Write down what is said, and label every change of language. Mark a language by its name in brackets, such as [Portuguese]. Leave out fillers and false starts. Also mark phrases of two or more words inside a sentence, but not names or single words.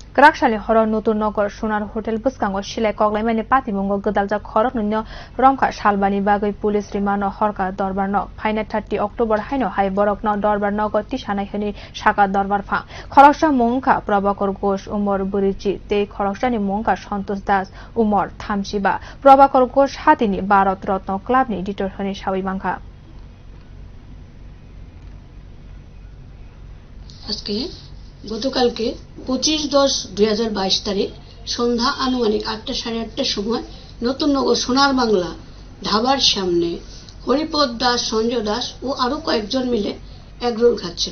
[Kok Borok] Grakshali horo natun nagar sonar hotel bwskango silai koklaimani patimungo gwdaljak Khorok nunyo romkha salbani bagwi police remand horkha dorbar no Phainai 30 October haino hai borok no dorbar nogo tisanai hini sakha dorbarphang Khoroksa mungkha Pravakar Ghosh omar bwri te Khoroksani mungkha Santosh omar thamsiba Pravakar Ghosh hatini Bharat Ratna club ni editor hini sawi bangkha [Bangla] আজকে গতকালকে 25-10-2022 তারিখ সন্ধ্যা আনুমানিক 8টা সাড়ে 8টার সময় নতুন নগর সোনার বাংলা ধাবার সামনে হরিপদ দাস, সঞ্জয় দাস ও আরো কয়েকজন মিলে এগরোল খাচ্ছিল।